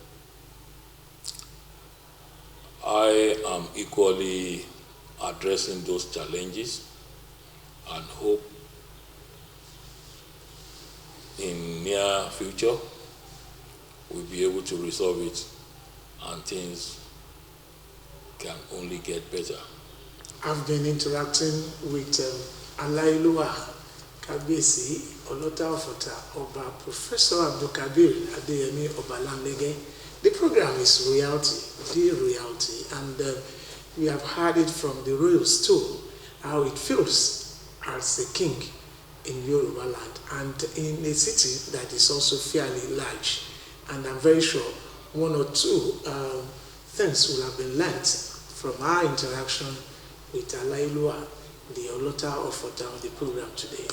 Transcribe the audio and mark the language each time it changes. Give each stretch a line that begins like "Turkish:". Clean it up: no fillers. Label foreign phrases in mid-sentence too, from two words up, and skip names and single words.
English: I am equally addressing those challenges and hope in near future we'll be able to resolve it and things can only get better. I've been interacting with Alailua Kabesi, Olota Ofota, Oba Professor Abdul Kabir Adeyemi Obalanlege. The program is royalty, the royalty, and we have heard it from the royals too, how it feels as a king in Yoruba land and in a city that is also fairly large. And I'm very sure one or two things will have been learnt from our interaction with Alailua, the Olota Ofota of the program today.